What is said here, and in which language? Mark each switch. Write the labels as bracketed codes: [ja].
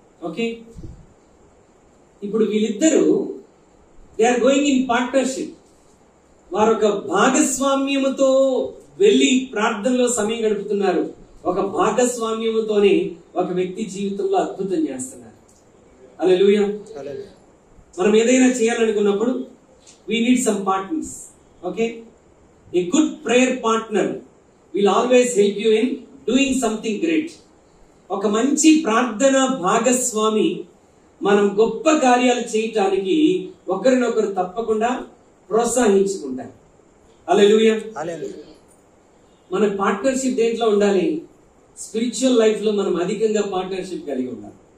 [en] okay, [te] ఇప్పుడు వీళ్ళిద్దరూ [en] They are going in partnership. [te] వారు ఒక భాగస్వామ్యముతో వెళ్ళి ప్రార్థనలో సమయం గడుపుతున్నారు. ఒక భాగస్వామ్యముతోనే ఒక వ్యక్తి జీవితంలో అద్భుతం చేస్తున్నారు. హల్లెలూయా. మనం ఏదైనా చేయాలనుకున్నప్పుడు [en] we need some partners. Okay, a good prayer partner will always help you in doing something great. [te] ఒక మంచి ప్రార్థన భాగస్వామి మనం గొప్ప కార్యాలు చేయటానికి ఒకరినొకరు తప్పకుండా ప్రోత్సహించుకుంటారు. హల్లెలూయా. మన పార్ట్నర్షిప్ దేంట్లో ఉండాలి? స్పిరిచువల్ లైఫ్ లో మనం అధికంగా పార్ట్నర్షిప్ కలిగి ఉండాలి.